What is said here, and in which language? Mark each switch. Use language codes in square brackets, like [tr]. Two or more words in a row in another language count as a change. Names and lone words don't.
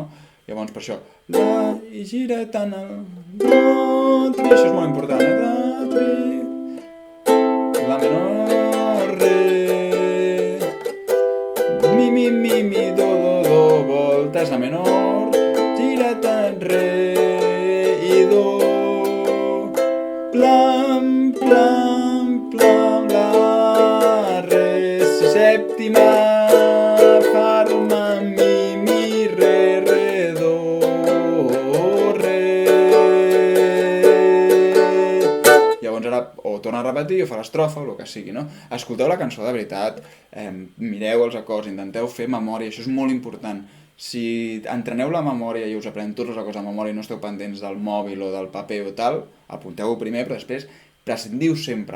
[ca] Llavors per això, la, i gira tant el, do, tri, això és molt important, la, tri, la menor, re, mi, do, voltes, la menor, gira tant, re, i do, plam, plam, plam, la, re, si sèptima, farma, mi, re, re, do, re. Llavors ara o torna a repetir o fa l'estrofa o el que sigui, no? Escolteu la cançó de veritat, mireu els acords, intenteu fer memòria, això és molt important. Si entreneu la memòria i us aprenem tots els acords de memòria i no esteu pendents del mòbil o del paper o tal, apunteu-ho primer, però després prescindiu sempre.